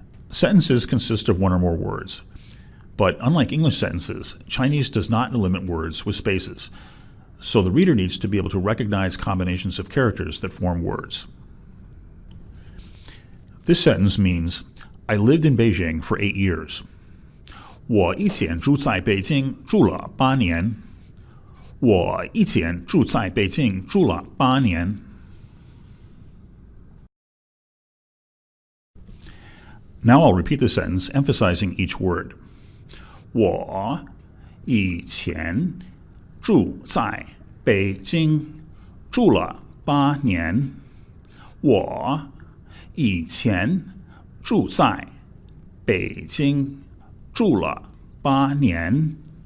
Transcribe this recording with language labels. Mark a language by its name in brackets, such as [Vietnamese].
[English] Sentences consist of 1 or more words. But unlike English sentences, Chinese does not limit words with spaces. So the reader needs to be able to recognize combinations of characters that form words. This sentence means, I lived in Beijing for 8 years. [Chinese] 我以前住在北京住了8年。我以前住在北京住了8年。 [English] Now I'll repeat the sentence, emphasizing each word. [Chinese] 我以前住在北京住了8年。我以前住在北京住了8年。